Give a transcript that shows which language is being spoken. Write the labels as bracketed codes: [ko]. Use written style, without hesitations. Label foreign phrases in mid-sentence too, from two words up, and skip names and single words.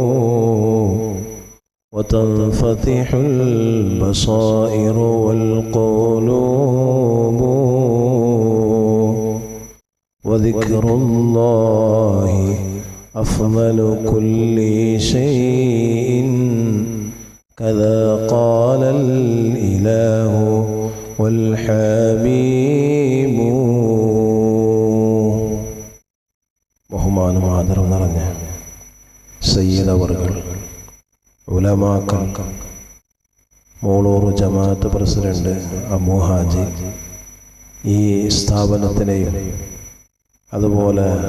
[ar] وتنفتح البصائر والقلوب وذكر الله أفضل كل شيء كذا قال الإله والحبيب. [ml] ബഹുമാനം ആദരം നിറഞ്ഞ സയ്യിദ് അവറുകൾ, ഉലമാക്കൾ, മോളൂർ ജമാഅത്ത് പ്രസിഡന്റ് അബൂ ഹാജി, ഈ സ്ഥാപനത്തിനെയും അതുപോലെ